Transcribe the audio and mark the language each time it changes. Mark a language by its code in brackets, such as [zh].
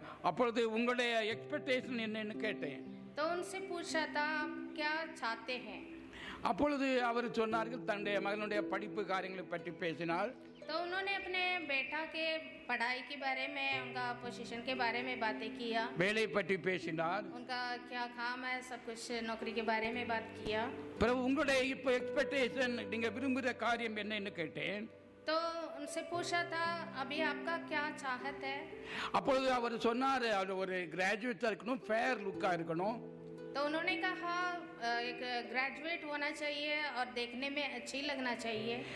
[ta] அப்பொழுது உங்களுடைய எக்ஸ்பெக்டேஷன் என்னன்னு கேட்டேன். [hi] तो उनसे पूछा था आप क्या चाहते हैं. [ta] அப்பொழுது அவர் சொன்னார்கள் தன்னுடைய மகனுடைய படிப்பு காரியங்களை பற்றி பேசினார். [hi] तो उन्होंने अपने बेटा के पढ़ाई के बारे में, उनका पोजीशन के बारे में बातें किया. [ta] வேலை பற்றி பேசினார். [hi] उनका क्या काम है, सब कुछ नौकरी के बारे में बात किया. [ta] பிறகு உங்களுடைய இப்போ எக்ஸ்பெக்டேஷன் நீங்க விரும்புகிற காரியம் என்னன்னு கேட்டேன். [hi] तो उनसे पूछा था अभी आपका क्या चाहत है. [ta] அப்பொழுது அவர் சொன்னார், அவர் ஒரு கிராஜுவேட்டா இருக்கணும், ஃபேர் லுக்கா இருக்கணும். [hi] तो उन्होंने कहा एक ग्रेजुएट होना चाहिए और देखने में अच्छी लगना चाहिए.